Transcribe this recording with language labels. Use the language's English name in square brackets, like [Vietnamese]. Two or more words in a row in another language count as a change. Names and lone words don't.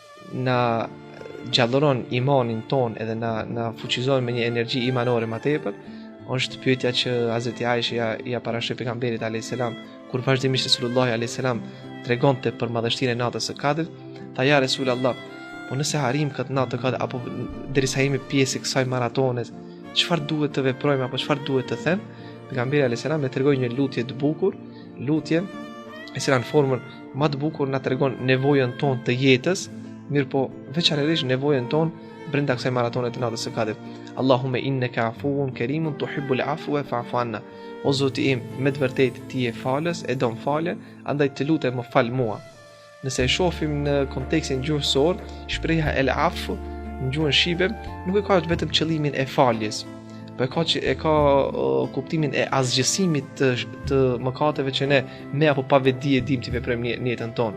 [Albanian] na gjallëron imanin ton edhe na fuqizon me një energji imanore më tepër, është pyetja që Hazreti Aisha ja parashoi pejgamberit [Arabic] عليه السلام [Albanian] kur vazhdimisht Resulullah [Arabic] عليه السلام [Albanian] tregonte për madhështinë e natës së Kadrit, tha [Arabic] يا رسول الله, [Albanian] po nëse harim këtë natë të Kadrit apo derisa jemi pjesë e kësaj maratone, çfarë duhet të veprojmë apo çfarë duhet të them? Pejgamberi [Arabic] عليه السلام [Albanian] ne tregoi një lutje të bukur, lutje e cila në formën më të bukur na tregon nevojën tonë të jetës, mirë po veçanërisht nevojën tonë brenda kësaj maratone të natës së Kadrit. [Arabic] اللهم إنك عفو كريم تحب العفو فاعف عنا. [Albanian] O Zoti im, me të vërtetë ti je falës, e don faljen, andaj të lutem më fal mua. Nëse e shohim në kontekstin gjuhësor, shpreha [Arabic] العفو [Albanian] në gjuhën shqipe nuk e ka vetëm qëllimin e faljes, po e ka kuptimin e asgjësimit të mëkateve që ne me apo pa vetë e dim të veprojmë në jetën tonë.